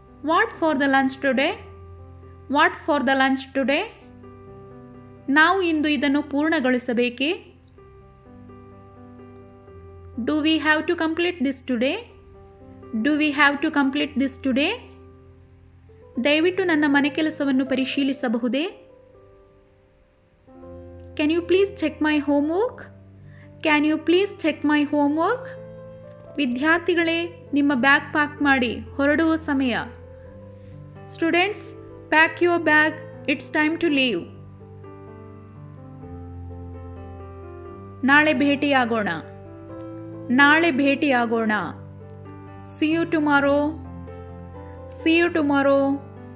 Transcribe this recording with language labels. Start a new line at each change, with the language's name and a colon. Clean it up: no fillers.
English: What for the lunch today? What for the lunch today?
Kannada: ನಾವು ಇಂದು ಇದನ್ನು ಪೂರ್ಣಗೊಳಿಸಬೇಕೇ?
English: Do we have to complete this today? Do we have to complete this today?
Kannada: ದಯವಿಟ್ಟು ನನ್ನ ಮನೆ ಕೆಲಸವನ್ನು ಪರಿಶೀಲಿಸಬಹುದೇ?
English: Can you please check my homework? Can you please check my homework?
Kannada: ವಿದ್ಯಾರ್ಥಿಗಳೇ, ನಿಮ್ಮ bag pack ಮಾಡಿ, ಹೊರಡುವ ಸಮಯ.
English: Students, pack your bag. It's time to leave.
Kannada: ನಾಳೆ ಭೇಟಿಯಾಗೋಣ. ನಾಳೆ ಭೇಟಿಯಾಗೋಣ.
English: See you tomorrow. See you tomorrow.